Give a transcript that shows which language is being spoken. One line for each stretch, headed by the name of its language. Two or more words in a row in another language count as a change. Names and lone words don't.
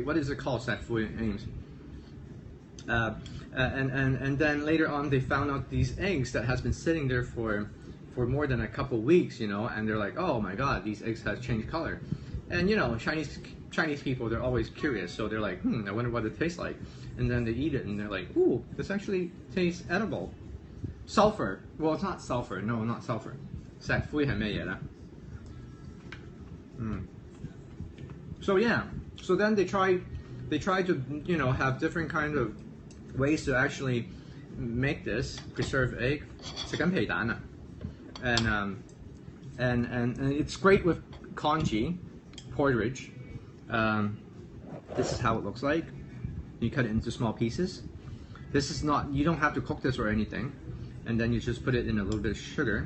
English: What is it called,
Cantonese: 石灰
English: in English? And then later on they found out these eggs that has been sitting there for more than a couple weeks, you know, and they're like, oh my god, these eggs have changed color. And you know, Chinese people, they're always curious, so they're like, I wonder what it tastes like. And then they eat it and they're like, ooh, this actually tastes edible. Sulfur. Well, it's not sulfur. No, not sulfur.
Cantonese: 石灰係咩嘢呢?
English: So yeah, so then they try to, you know, have different kind of ways to actually make this preserved egg.
Cantonese: 食緊皮蛋啊.
English: And it's great with congee porridge. This is how it looks like. You cut it into small pieces. This is not, you don't have to cook this or anything. And then you just put it in a little bit of sugar.